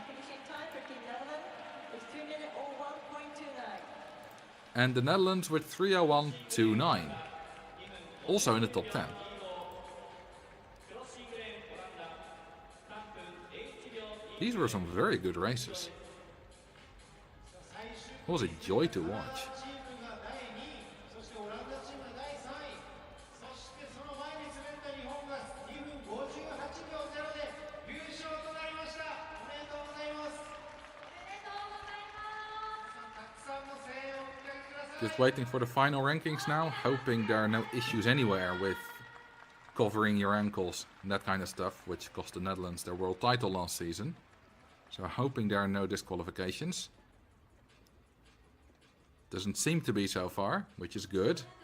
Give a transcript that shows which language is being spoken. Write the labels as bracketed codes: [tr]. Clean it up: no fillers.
[en] Finishing time for Team Netherlands is 3:01.29. And the Netherlands with 3:01.29, also in the top 10. These were some very good races. It was a joy to watch. [ja] チームが第2位、そしてオランダチームが第3位、そしてその前に滑った日本が2分58秒0で優勝となりました。おめでとうございます。たくさんの声援をお迎えください。 [en] Just waiting for the final rankings now, hoping there are no issues anywhere with covering your ankles and that kind of stuff, which cost the Netherlands their world title last season. So hoping there are no disqualifications. Doesn't seem to be so far, which is good.